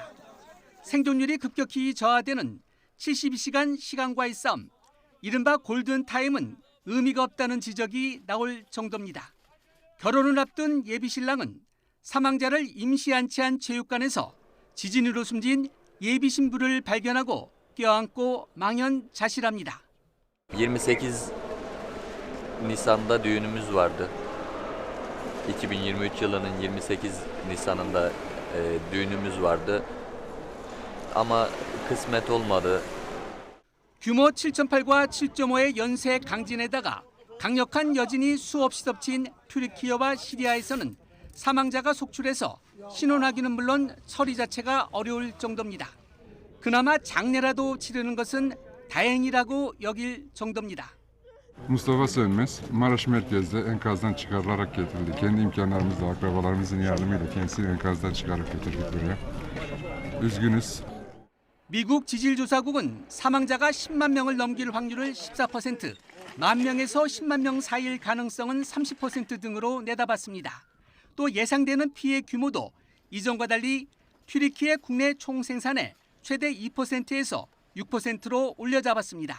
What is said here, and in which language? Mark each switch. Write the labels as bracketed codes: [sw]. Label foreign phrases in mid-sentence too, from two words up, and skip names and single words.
[ko] 생존율이 급격히 저하되는 72시간 시간과의 싸움, 이른바 골든타임은 의미가 없다는 지적이 나올 정도입니다. 결혼을 앞둔 예비신랑은 사망자를 임시 안치한 체육관에서 지진으로 숨진 예비신부를 발견하고 껴안고 망연자실합니다. [tr] 28 Nisan'da düğünümüz vardı. 2023 yılının 28 Nisan'ında düğünümüz vardı. Ama kısmet olmadı. [ko] 규모 7.8과 7.5의 연쇄 강진에다가 강력한 여진이 수없이 덮친 튀르키예와 시리아에서는 사망자가 속출해서 신원하기는 물론 처리 자체가 öreğul 정도입니다. 그나마 장례라도 치르는 것은 다행이라고 여길 정도입니다. [tr] Mustafa Sönmez, Maraş merkezde enkazdan çıkarılarak getirildi. Kendi imkanlarımızla, akrabalarımızın yardımıyla kendisini enkazdan çıkarıp getirdik buraya. Üzgünüz. [ko] 미국 지질조사국은 사망자가 10만 명을 넘길 확률을 14%, 만 명에서 10만 명 사이일 가능성은 30% 등으로 내다봤습니다. 또 예상되는 피해 규모도 이전과 달리 튀르키예 국내 총생산의 최대 2%에서 6%로 올려잡았습니다.